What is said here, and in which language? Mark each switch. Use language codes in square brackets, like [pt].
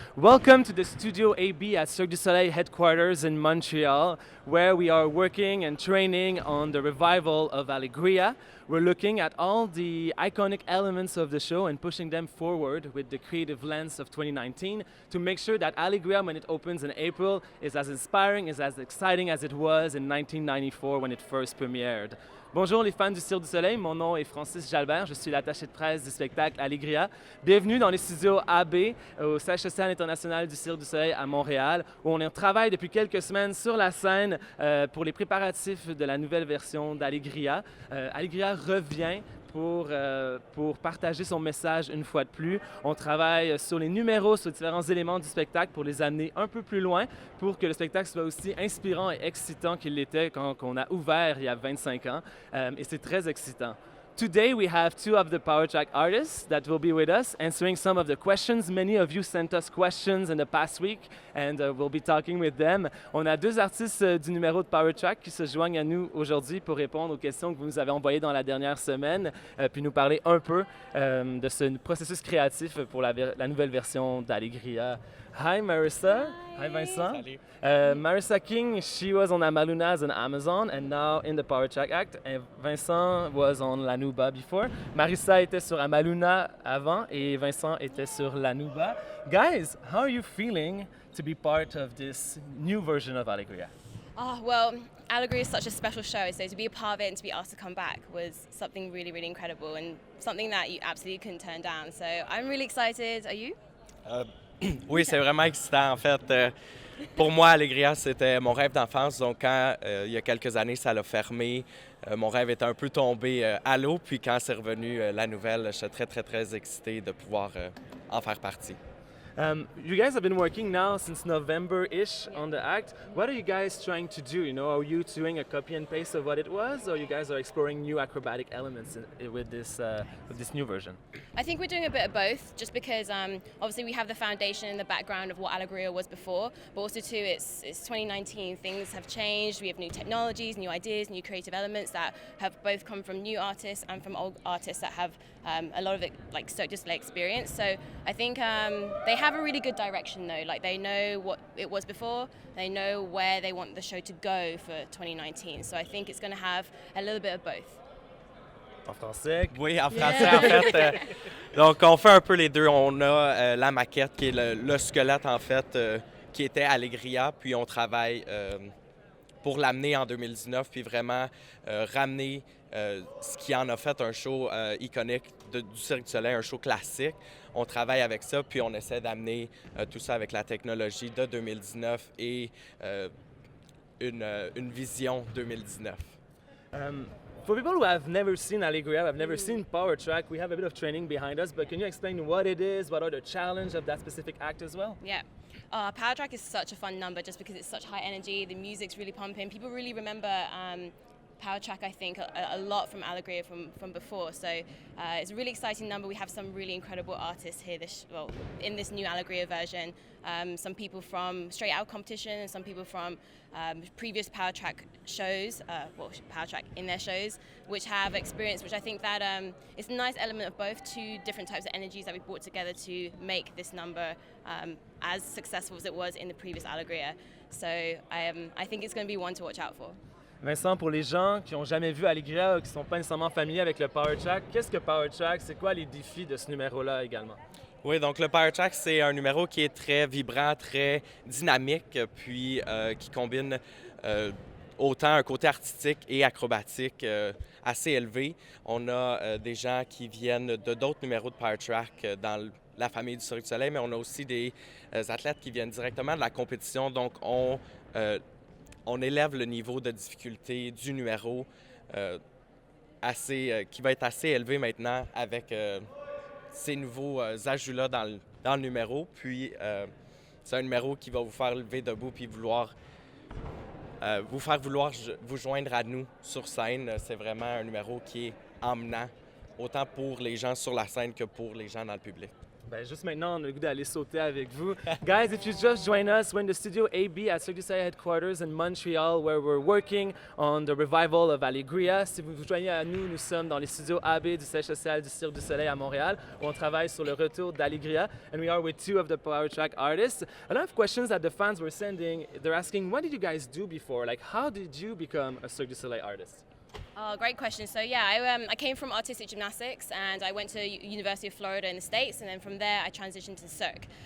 [en] Welcome to the Studio AB at Cirque du Soleil headquarters in Montreal, where we are working and training on the revival of Alegria. We're looking at all the iconic elements of the show and pushing them forward with the creative lens of 2019 to make sure that Alegria, when it opens in April, is as inspiring, is as exciting as it was in 1994 when it first premiered. [fr] Bonjour les fans du Cirque du Soleil, mon nom est Francis Jalbert, je suis l'attaché de presse du spectacle Alegria. Bienvenue dans les studios AB au siège social international du Cirque du Soleil à Montréal, où on travaille depuis quelques semaines sur la scène pour les préparatifs de la nouvelle version d'Alegria. Alegria revient pour partager son message une fois de plus. On travaille sur les numéros, sur différents éléments du spectacle pour les amener un peu plus loin, pour que le spectacle soit aussi inspirant et excitant qu'il l'était quand on a ouvert il y a 25 ans. Et c'est très excitant. [en] Today we have two of the Power Track artists that will be with us answering some of the questions. Many of you sent us questions in the past week and we'll be talking with them. [fr] On a deux artistes du numéro de Power Track qui se joignent à nous aujourd'hui pour répondre aux questions que vous nous avez envoyées dans la dernière semaine, puis nous parler un peu de ce processus créatif pour la nouvelle version d'Alegria. [en] Hi Marissa. Hi Vincent. [fr] Salut. [en] Marissa King, she was on Amalunas and Amazon and now in the Power Track Act. And Vincent was on Lanuba before. [fr] Marissa était sur Amaluna avant et Vincent était sur Lanuba. [en] Guys, how are you feeling to be part of this new version of Alegria? Oh, well, Alegria is such a special show, so to be a part of it and to be asked to come back was something really, really incredible and something that you absolutely couldn't turn down. So I'm really excited. Are you? [fr] Oui, c'est vraiment excitant. En fait, pour moi, Alegria, c'était mon rêve d'enfance. Donc, quand il y a quelques années, ça l'a fermé, mon rêve était un peu tombé à l'eau. Puis, quand c'est revenu la nouvelle, j'étais très, très, très excité de pouvoir en faire partie. [en] You guys have been working now since November-ish on the act. What are you guys trying to do? You know, are you doing a copy and paste of what it was, or you guys are exploring new acrobatic elements with this new version? I think we're doing a bit of both, just because obviously we have the foundation and the background of what Alegria was before, but also too it's 2019. Things have changed. We have new technologies, new ideas, new creative elements that have both come from new artists and from old artists that have a lot of it, like Cirque du Soleil experience. So I think they have a really good direction though. Like they know what it was before, they know where they want the show to go for 2019. So I think it's going to have a little bit of both. [fr] En français? Oui, en français, en fait. Donc, on fait un peu les deux. On a la maquette qui est le squelette, en fait, qui était Alegria. Puis, on travaille pour l'amener en 2019, puis vraiment ramener ce qui en a fait un show iconique du Cirque du Soleil, un show classique. On travaille avec ça, puis on essaie d'amener tout ça avec la technologie de 2019 et une vision 2019. [en] For people who have never seen Alegria, have never seen Power Track, we have a bit of training behind us, but can you explain what it is, what are the challenges of that specific act as well? Yeah. Power Track is such a fun number just because it's such high energy, the music's really pumping. People really remember Power Track, I think, a lot from Alegria from before. So it's a really exciting number. We have some really incredible artists here in this new Alegria version. Some people from Straight Out competition and some people from previous Power Track shows, Power Track in their shows, which have experience, which I think that it's a nice element of both, two different types of energies that we brought together to make this number as successful as it was in the previous Alegria. So I think it's going to be one to watch out for. [fr] Vincent, pour les gens qui n'ont jamais vu Alegria ou qui ne sont pas nécessairement familiers avec le Power Track, qu'est-ce que Power Track? C'est quoi les défis de ce numéro-là également? Oui, donc le Power Track, c'est un numéro qui est très vibrant, très dynamique, puis qui combine autant un côté artistique et acrobatique assez élevé. On a des gens qui viennent de d'autres numéros de Power Track dans la famille du Cirque du Soleil, mais on a aussi des athlètes qui viennent directement de la compétition. Donc, on élève le niveau de difficulté du numéro qui va être assez élevé maintenant avec ces nouveaux ajouts-là dans le numéro. Puis, c'est un numéro qui va vous faire lever debout puis vous faire vouloir vous joindre à nous sur scène. C'est vraiment un numéro qui est emmenant, autant pour les gens sur la scène que pour les gens dans le public. Ben, juste maintenant, on a le goût d'aller sauter avec vous. [en] Guys, if you just join us, we're in the Studio AB at Cirque du Soleil headquarters in Montreal, where we're working on the revival of Alegria. [fr] Si vous vous joignez à nous, nous sommes dans les studios AB du siège social du Cirque du Soleil à Montréal, où on travaille sur le retour d'Alegria. [en] And we are with two of the Power Track artists. A lot of questions that the fans were sending, they're asking, what did you guys do before? Like, how did you become a Cirque du Soleil artist? Oh, great question. So yeah, I came from artistic gymnastics and I went to University of Florida in the States, and then from there I transitioned to Cirque.